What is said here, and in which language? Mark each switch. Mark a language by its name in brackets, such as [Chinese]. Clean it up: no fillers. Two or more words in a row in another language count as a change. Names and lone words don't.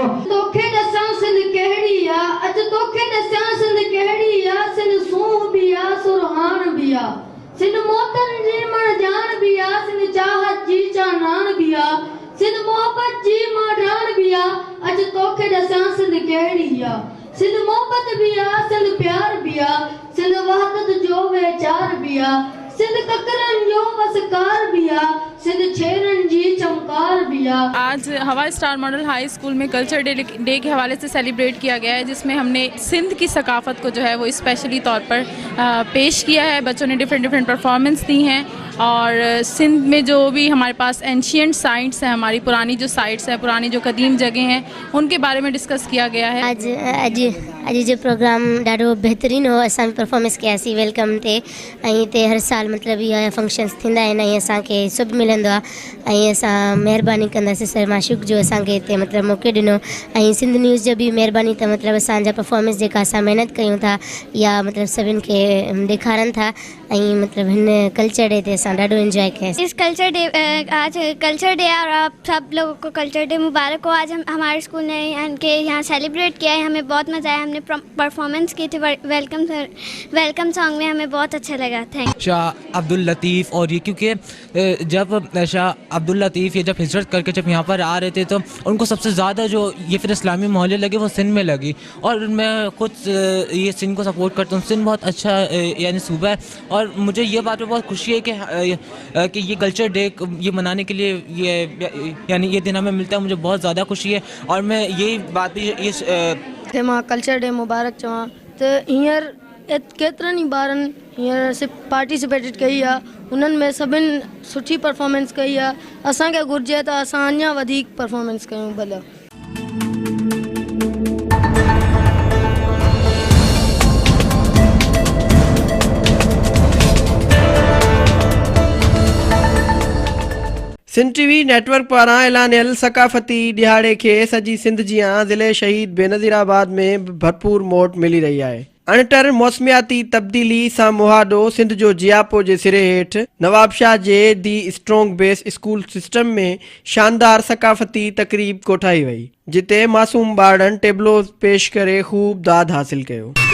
[Sindhi] तोखे ॾसां सिंध कहिड़ी आ, अॼु तोखे ॾसां सिंध कहिड़ी आ, सिंध सूह बि आ, सुरहान बि आ, सिंध मोतन जी मण जान बि आ, सिंध चाहत जी चानान बि आ, सिंध मोहब्बत जी माढान बि आ। अॼु तोखे ॾसां सिंध कहिड़ी आ, सिंध मोहब्बत भी आ, सिंध प्यार भी आ, सिंध वहदत जो वेचार भी आ, सिंध ककरन जो वसकार भी आ, सिंध छेरन जी चमकार भी आ। [Hindi] आज हवा स्टार मॉडल हाई स्कूल में [English] culture day [Hindi] के हवाले से सेलिब्रेट किया गया है, जिसमें हमने सिंध की सकाफ़त को जो है वो स्पेशली तौर पर पेश किया है। बच्चों ने डिफरेंट परफॉर्मेंस दी हैं और सिंध में जो भी हमारे पास [English] ancient sites [Hindi] हैं, हमारी पुरानी जो साइट्स हैं, पुरानी जो कदीम जगह हैं, उनके बारे में डिस्कस किया गया है। [Sindhi] अॼु जो प्रोग्राम ॾाढो बहितरीनु हो। असां परफॉर्मेंस कयासीं वेलकम ते, ऐं हिते हर साल मतिलबु इहा फंक्शन्स थींदा आहिनि ऐं असांखे सभु मिलंदो आहे ऐं असां महिरबानी कंदासीं सर माशूक जो असांखे हिते मतिलबु मौक़ो ॾिनो, ऐं सिंध न्यूज़ जो बि महिरबानी त मतिलबु असांजा परफॉर्मेंस जेका असां महिनत कयूं था या मतिलबु सभिनि खे ॾेखारनि था, ऐं मतिलबु हिन [English] culture day [Sindhi] ते असां ॾाढो एंजॉय कयासीं। [Hindi] इस [English] culture day [Hindi] आज [English] culture day [Hindi] और आप सब लोगों को [English] culture day [Hindi] मुबारक हो। आज हम हमारे स्कूल ने इनके यहाँ सेलिब्रेट किया है, हमें बहुत मज़ा आया, हमने परफॉर्मेंस की थी [English] welcome song [Hindi] में, हमें बहुत अच्छा लगा। थैंक शाह अब्दुल लतीफ़। और ये क्योंकि जब शाह अब्दुल लतीफ़ ये जब हिजरत करके जब यहाँ पर आ रहे थे तो उनको सबसे ज़्यादा जो ये फिर इस्लामी मोहल्ले लगे वो सिंध में लगी, और मैं खुद ये सिंध को सपोर्ट करता हूँ। सिंध बहुत अच्छा यानी सूबा है, और मुझे ये बात पर बहुत खुशी है कि ये कल्चर डे ये मनाने के लिए यानी ये दिन हमें मिलता है, मुझे बहुत ज़्यादा खुशी है। और मैं यही बात भी [Sindhi] थे मां [English] culture day [Sindhi] मुबारक चवां त हींअर केतिरनि ई ॿारनि हींअर पार्टिसिपेटेड कई आहे, उन्हनि में सभिनि सुठी परफॉर्मेंस कई आहे। असांखे घुरिजे त असां अञा वधीक परफॉर्मेंस कयूं भला। सिंध TV नेटवर्क पारां ऐलानियल सकाफ़ती ॾियारे खे सॼी सिंध जियां ज़िले शहीद बेनज़ीराबाद में भरपूर मोट मिली रही आहे। अणटर मौसमियाती तब्दीली सां मुहादो सिंध जो जियापो जे सिरे हेठि नवाबशाह जे दी स्ट्रॉन्ग बेस स्कूल सिस्टम में शानदार सकाफ़ती तक़रीब कोठाई वई, जिते मासूम ॿारनि टेबलोज़ पेश करे ख़ूब दाद हासिल कयो।